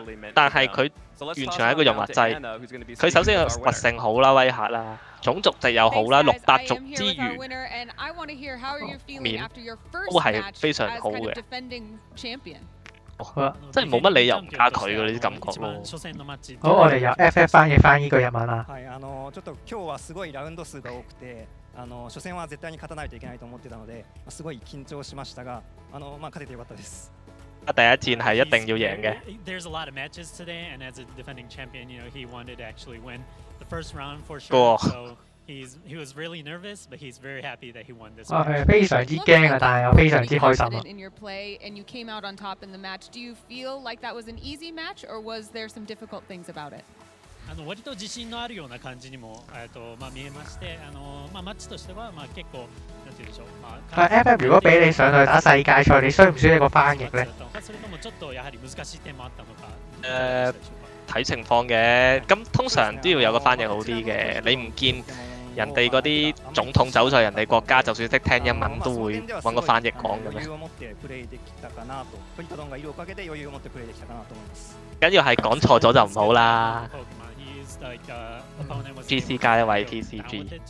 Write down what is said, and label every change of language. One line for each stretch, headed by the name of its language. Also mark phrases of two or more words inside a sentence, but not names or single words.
Cantonese: 但係佢完全係一個潤滑劑。佢首先個活性好啦，威嚇啦，種族值又好啦，600族之餘，面都係非常好嘅。真係冇乜理由唔加佢嘅呢啲感覺咯。好，我哋由 FF 翻譯翻呢句日文啦。
Japanese: 初戦は絶対に勝たないといけないと思ってたので、すごい緊張しましたが、勝ててよかったです。
Cantonese: 第一戰係一定要贏嘅。
English: There's a lot of matches today, and as a defending champion, he wanted to actually win the first round for sure. So he was really nervous, but he's very happy that he won this.
Cantonese: 非常之驚啊，但係又非常之開心啊。
English: In your play, and you came out on top in the match. Do you feel like that was an easy match, or was there some difficult things about it?
Japanese: 割と自信のあるような感じにも見えまして、マッチとしては結構なんて言うんでしょう。
Cantonese: FF 如果俾你上去打世界賽，你需唔需要一個翻譯咧？
Japanese: それともちょっとやはり難しい点もあったのか。
Cantonese: 睇情況嘅，咁通常都要有個翻譯好啲嘅。你唔見人哋嗰啲總統走在人哋國家，就算識聽英文都會揾個翻譯講嘅咩？緊要係講錯咗就唔好啦。GC 加一位 TCG。